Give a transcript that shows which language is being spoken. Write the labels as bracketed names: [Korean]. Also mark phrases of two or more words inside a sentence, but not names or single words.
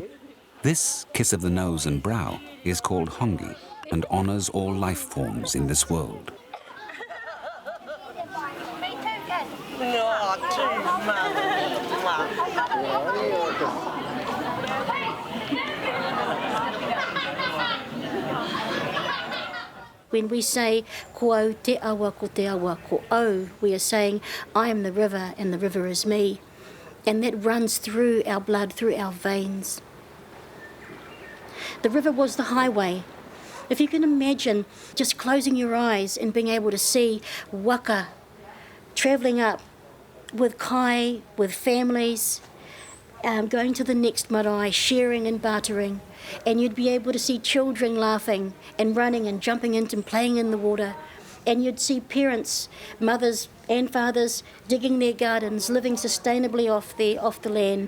[English] This kiss of the nose and brow is called hongi and honors all life forms in this world. When we say [Māori] ko au te awa ko te awa ko au, [English] we are saying I am the river and the river is me. And that runs through our blood, through our veins. The river was the highway. If you can imagine just closing your eyes and being able to see waka travelling up with kai, with families, going to the next marae, sharing and bartering, and you'd be able to see children laughing and running and jumping into and playing in the water, and you'd see parents, mothers and fathers digging their gardens, living sustainably off the land.